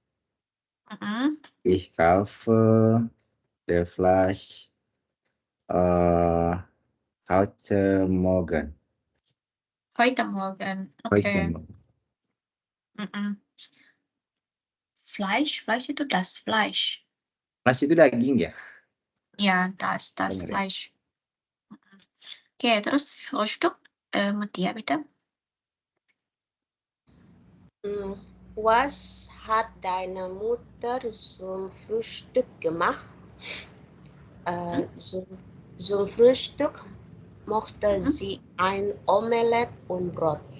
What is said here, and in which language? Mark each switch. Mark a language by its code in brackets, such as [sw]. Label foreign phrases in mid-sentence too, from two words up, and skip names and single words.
[de] Ich kaufe der Fleisch heute Morgen. Heute Morgen, Heute okay. Morgen. Fleisch itu das Fleisch. [id] Fleisch itu daging ya? [de] Ja, das [id] Bener ya? [de] Fleisch. Okay, terus Frühstück mit dir, bitte. Was hat deine Mutter zum Frühstück gemacht? Zum Frühstück mochte sie ein Omelett und Brot.